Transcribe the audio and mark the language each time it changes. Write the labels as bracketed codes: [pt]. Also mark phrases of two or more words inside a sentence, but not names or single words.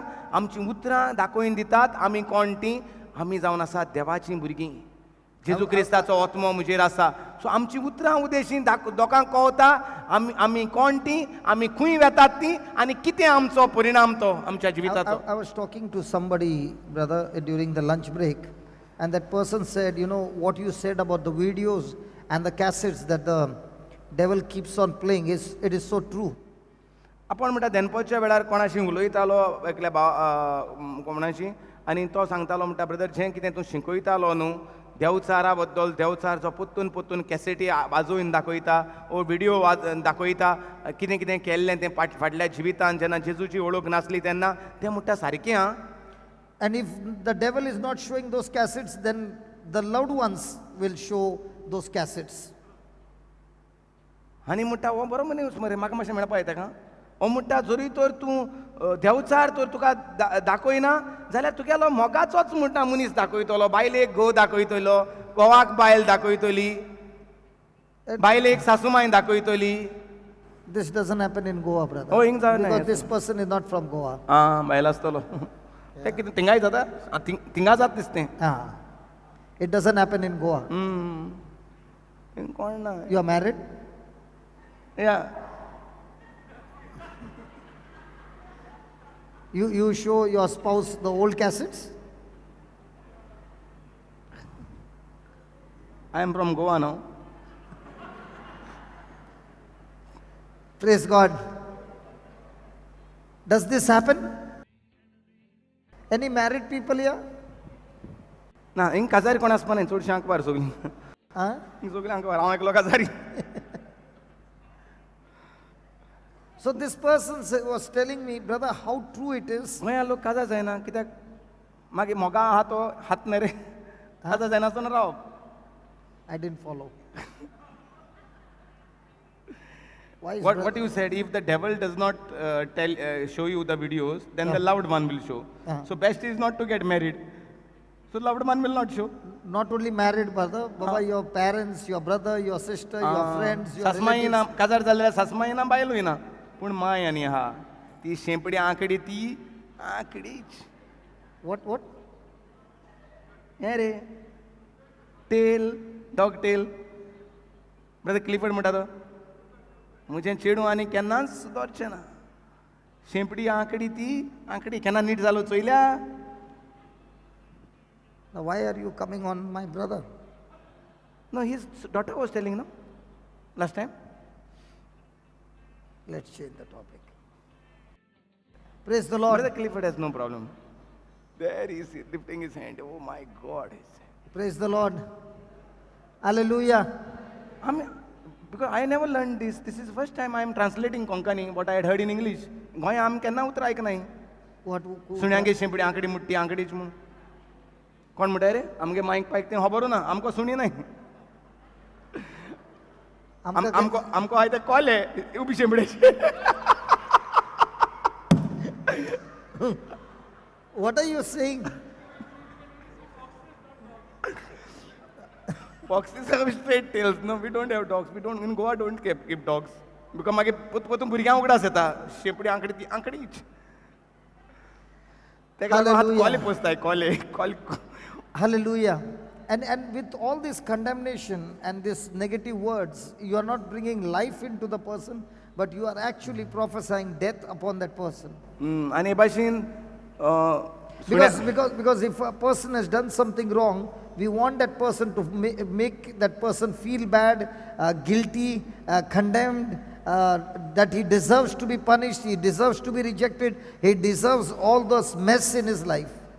[kok] आमची उतरां दाखोवन दितात आमी कोण ती. आमी जावन आसा देवाचीं भुरगीं, जेजू क्रिस्ताचो आत्मो म्हजेर आसा. सो आमची उतरां उदेशीं लोकांक कळटा आमी कोण ती, आमी खंय वेतात ती, आनी कितें आमचो परिणाम तो आमच्या जिविताचो. [en] I was talking to somebody, brother, during the lunch break, and that person said, you know, what you said about the videos and the cassettes that the devil keeps on playing, it is so true. [kok] आपण म्हणटा दनपारच्या वेळार कोणाशी उलयतालो एकल्या कोणाशी, आनी तो सांगतालो म्हणटा, ब्रदर, जें कितें तूं शिकयतालो न्हू देवचारा बद्दल, देवचारचो पोत्तून पोत्तून कॅसेटी वाजोवन दाखयता, ओ व्हिडिओ दाखयता, कितें कितें केल्लें तें फाटल्या जिवितांत जेन्ना जेजूची ओळख नासली तेन्ना, तें म्हणटा सारकें आं. [en] And if the devil is not showing those cassettes, then the loved ones will show those cassettes. [kok] आनी म्हणटा हो बरो मनीस मरे, म्हाका मातशें मेळपा येता का? हो म्हणटा जरी तर तूं देवचार तर तुका दाखयना जाल्यार तुगेलो मोगाचोच म्हणटा मनीस दाखयतलो. बायलेक घोव दाखयतलो, घोवाक बायल दाखयतली, बायलेक सासूमाय दाखयतली. [en] This doesn't happen in Goa, brother. [kok] Oh, हिंग जावं [en] Because [kok] ना. [en] this person is not from Goa. [kok] आं, बायल आसतलो. तें कितें थिंगाय जाता? थिंगा जाता दिसतें. [en] It doesn't happen in Goa. [kok] कोण ना. [en] You are married? या You show your spouse the old cassettes? I am from Goa now. Praise God. Does this happen? Any married people here? [kok] ना हिंग काजारी कोण आसपा न्ही, चडशीं आंकवार सगलीं. Huh? हिंग सगलीं आंकवार, हांव एकलो काजारी. [en] So this person was telling me, brother, how true it is. [kok] गोंया लोक काजार जायना कित्याक मागीर मोगा आहा तो हात न्ही रे, काजार जायनासतना रावप. [en] I didn't follow. Why is What you said, if the devil does not show you the videos, then the loved one will show. So best is not to get married. So loved one will not show. not only married, brother, Baba, your parents, your brother, your sister, your friends, your [kok] सासमाई ना [en] relatives. [kok] काजार जाल्यार सासमाई ना बायलूय ना, पूण माय आनी आहा ती शेंपडी आंकडी, ती आंकडीच. [en] What? [kok] हें रे टेल, [en] dog tail. [kok] ब्रदर क्लिफर्ड म्हणटा तो, म्हजें चेडूं आनी केन्नाच सुदरचें ना. शेंपडी आंकडी, ती आंकडी केन्ना नीट जालो चोयल्या. [en] Now, why are you coming on my brother? No, his daughter was telling, no, last time. Let's change the topic. Praise the Lord. Brother Clifford has no problem. There he is lifting his hand. Oh my God. Praise the Lord. Hallelujah. I mean, because I never learned this. This is the first time I am translating Konkani, what I had heard in English. [kok] गोंय आम केन्ना उतर आयक नाय. [en] What? [kok] सुण्यांगे शेंपडी आंकडी मुट्टी आंकडीच म्हूण. कोण म्हणटा रे आमगे मायक पायक तें खबर ना, आमकां सुणी नाय. आमको हाय ते कॉले उबी शेंपडेची. [en] What are you saying? Foxes have straight tails. No, we don't have dogs. We don't in Goa don't keep dogs. [kok] Because मागे पोतून भुरग्यांक उगडास येता. शेंपडी आंकडी ती आंकडीच. तेका हात कॉले पोसताय कॉले. [en] Hallelujah. And with all this condemnation and this negative words, you are not bringing life into the person, but you are actually prophesying death upon that person. [kok] आणि भाशेन [en] Because if a person has done something wrong, we want that person to make that person feel bad, guilty, condemned, that he deserves to be punished, he deserves to be rejected, he deserves all this mess in his life.